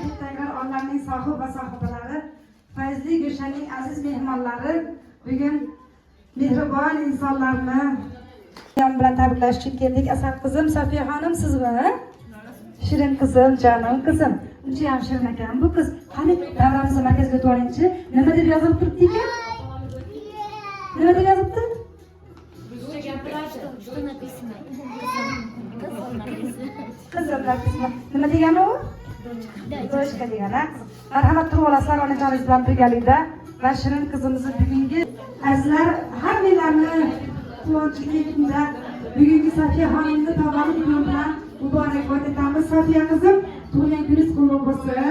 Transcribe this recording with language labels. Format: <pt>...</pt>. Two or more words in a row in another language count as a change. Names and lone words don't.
<uz>Tekrar onlarning sohib va sohibalari, fayzli Gulshanning aziz mehmonlari, bugun mehribon insonlarni bilan tabriklash uchun keldik. Asal qizim, Safiya xonim, sizmi? Shirin qizim, jonim qizim. Uncha ham shirin ekan bu qiz. Qani davramizni markazga o'tib olingchi. Nima deb yozib turibdi ekan? Nima deb yozibdi?</uz> <ru>Что написано? Qizim написано.</ru> <uz>Nima degani u? Do'shka degani. Marhamat turib olasizlar onajoningiz bilan birgalikda va shirin qizimizni bugungi azizlar hammanglarni quvonchli kunda bugungi Safiya xonimni tavallud kuni bilan muborakbod etamiz. Safiya qizim, tug'ilgan kuningiz qutlug' bo'lsin.</uz>